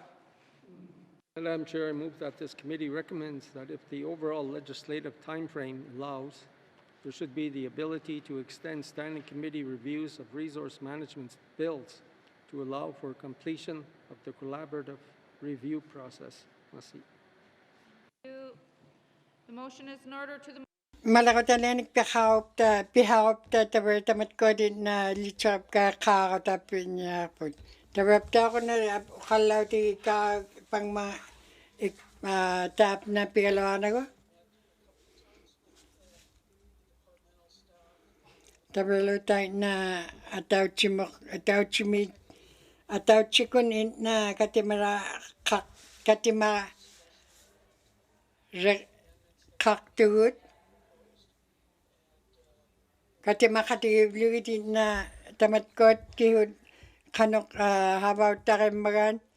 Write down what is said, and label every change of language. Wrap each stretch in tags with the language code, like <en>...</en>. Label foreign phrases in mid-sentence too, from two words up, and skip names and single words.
<en>Madam Chair, I move that this committee recommends that if the overall legislative timeframe allows, there should be the ability to extend standing committee reviews of resource management bills to allow for completion of the collaborative review process. Merci. The motion is in order to the</en> <ikt>malaqutaleanik pihaupta tamatkuatit na litserip kaaqqaaruta Taraptaaquna qallauti ka pangma taapna pigaluarnagu Tabalutaitna atauchikun inna katimara qaqtugut katimaqatigivlugit inna tamatkuat kihut qanoq havauttarimmagaan</ikt>